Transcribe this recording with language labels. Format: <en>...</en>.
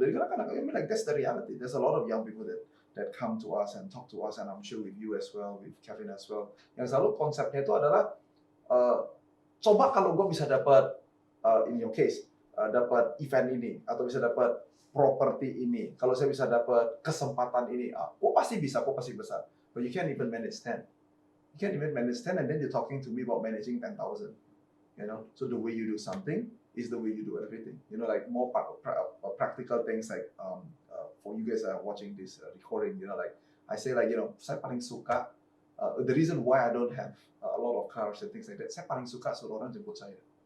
<id>Jadi kadang-kadang</id> <en>I mean like that's the reality. There's a lot of young people that come to us and talk to us, and I'm sure with you as well, with Kevin as well.</en> <id>Yang selalu konsepnya itu adalah coba kalau gue bisa dapat</id> <en>in your case</en> <id>dapat event ini atau bisa dapat properti ini, kalau saya bisa dapat kesempatan ini, kok pasti bisa, kok pasti besar.</id> <en>But you can't even manage 10. You can't even manage 10, and then you're talking to me about managing 10,000. You know, so the way you do something is the way you do everything. You know, like more practical things like for you guys watching this recording, you know, like I say like, you know,</en> <id>saya paling suka</id> <en>the reason why I don't have a lot of cars and things like that,</en> <id>saya paling suka suruh orang jemput saya.</id>